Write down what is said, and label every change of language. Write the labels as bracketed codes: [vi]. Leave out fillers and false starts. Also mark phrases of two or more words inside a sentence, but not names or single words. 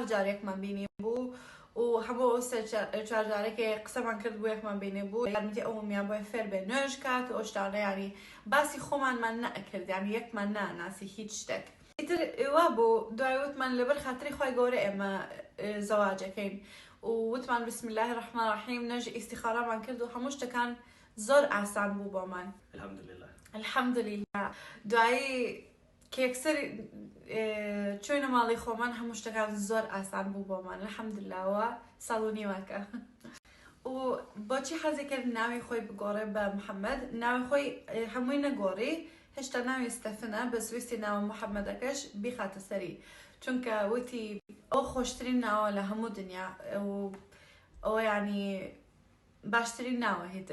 [ckb] جارێکمان بینی بوو و هەموو سێ چوار جارێکی قسەمان کرد بوو یەکمان بینی بوو یارمەتی ئەومیان بۆی فێر بێ نوێژ کات و ئەو شتانە ینی باسی خۆمانمان نەئەکرد ینی یەکمان نەئەناسی هیچ شتێک ئیتر وا بوو دوای وتمان لەبەر خاتری خۆی گەورە ئێمە زەواجەکەین و وتمان [ar] بسم الله الرحمن الرحیم [ckb] نوێژ ئیستیخارەمان کرد و هەموو شتەکان زۆر ئاسان بوو بۆمان الحەمدولله الحەمدولله دوایی کە یەکسەر چوینە ماڵی خۆمان هەموو شتەکان زۆر ئاسان بوو بۆمان الحەمدوللهەوە ساڵ و نیوەکە و بۆچی حەزی کرد ناوی خۆی بگۆڕێ بە محەممەد ناوی خۆی هەمووی نەگۆڕی هێشتا ناوی ستەفنە بە سویستی ناوە محەممەدەکەش بیخاتە سەری چونکە وتی ئەو خۆشترین ناوە لە هەموو دنیا و ئەوە ینی باشترین ناوە هیتر